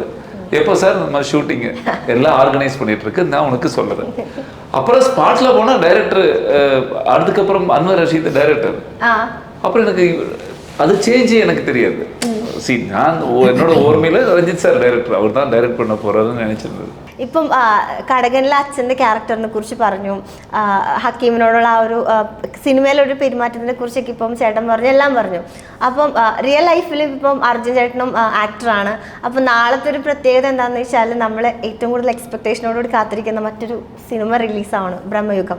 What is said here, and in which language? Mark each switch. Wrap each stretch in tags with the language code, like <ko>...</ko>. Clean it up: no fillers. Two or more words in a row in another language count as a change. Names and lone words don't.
<ta>எப்போ சார் நம்ம ஷூட்டிங்கு எல்லாம் ஆர்கனைஸ் பண்ணிட்டு இருக்கு, நான் உனக்கு சொல்கிறேன். அப்புறம் ஸ்பாட்டில் போனால் டைரக்டர், அதுக்கப்புறம் அன்வர் ரஷீத் டைரக்டர். அப்புறம் எனக்கு அது சேஞ்சு எனக்கு தெரியாது. நான் என்னோட ஓர்மையில் ரஞ்சித் சார் டைரக்டர், அவர் தான் டைரக்ட் பண்ண போகிறாருன்னு நினச்சிருந்தது.</ta> <ml>ഇപ്പം കടകനിലെ അച്ഛൻ്റെ ക്യാരക്ടറിനെ കുറിച്ച് പറഞ്ഞു, ഹക്കീമിനോടുള്ള ആ ഒരു സിനിമയിലൊരു പെരുമാറ്റത്തിനെ കുറിച്ചൊക്കെ ഇപ്പം ചേട്ടൻ പറഞ്ഞു, എല്ലാം പറഞ്ഞു. അപ്പം റിയൽ ലൈഫിൽ ഇപ്പം അർജുൻ ചേട്ടനും ആക്ടറാണ്. അപ്പം നാളത്തെ ഒരു പ്രത്യേകത എന്താണെന്ന് വെച്ചാൽ നമ്മൾ ഏറ്റവും കൂടുതൽ എക്സ്പെക്ടേഷനോടുകൂടി കാത്തിരിക്കുന്ന മറ്റൊരു സിനിമ റിലീസാണ് ബ്രഹ്മയുഗം.</ml>